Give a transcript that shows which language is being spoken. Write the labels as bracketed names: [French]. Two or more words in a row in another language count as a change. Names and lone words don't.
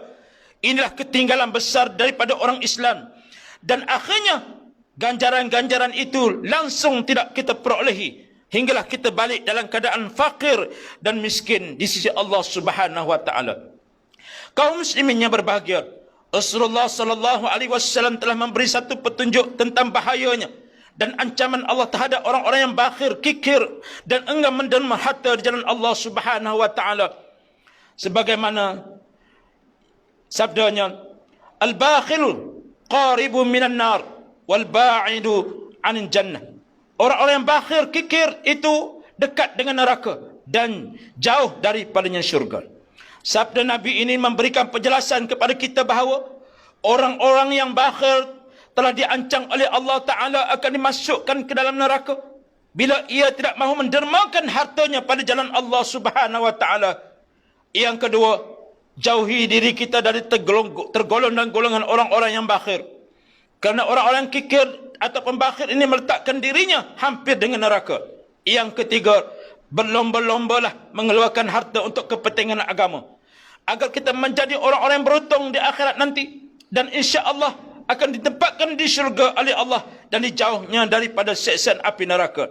[Malay] Inilah ketinggalan besar daripada orang Islam. Dan akhirnya ganjaran-ganjaran itu langsung tidak kita perolehi, hinggalah kita balik dalam keadaan fakir dan miskin di sisi Allah [Arabic] سبحانه وتعالى. [Malay] Kaum muslimin yang berbahagia, Rasulullah [Arabic] صلى الله عليه وسلم [Malay] telah memberi satu petunjuk tentang bahayanya dan ancaman Allah terhadap orang-orang yang bakhil, kikir dan enggan menderma harta di jalan Allah [Arabic] سبحانه وتعالى. [Malay] Sebagaimana sabdanya, [Arabic] البخيل قريب من النار والبعيد عن الجنة. [Malay] Orang-orang yang bakhil, kikir itu dekat dengan neraka dan jauh daripadanya syurga. Sabda Nabi ini memberikan penjelasan kepada kita bahawa orang-orang yang bakhil telah diancam oleh Allah Ta'ala akan dimasukkan ke dalam neraka bila ia tidak mahu mendermakan hartanya pada jalan Allah [Arabic] سبحانه وتعالى. [Malay] Yang kedua, jauhi diri kita dari tergolong dan golongan orang-orang yang bakhil. Kerana orang-orang kikir ataupun bakhil ini meletakkan dirinya hampir dengan neraka. Yang ketiga, berlomba-lombalah mengeluarkan harta untuk kepentingan agama, agar kita menjadi orang-orang yang beruntung di akhirat nanti, dan insya-Allah akan ditempatkan di syurga oleh Allah dan dijauhnya daripada siksaan api neraka.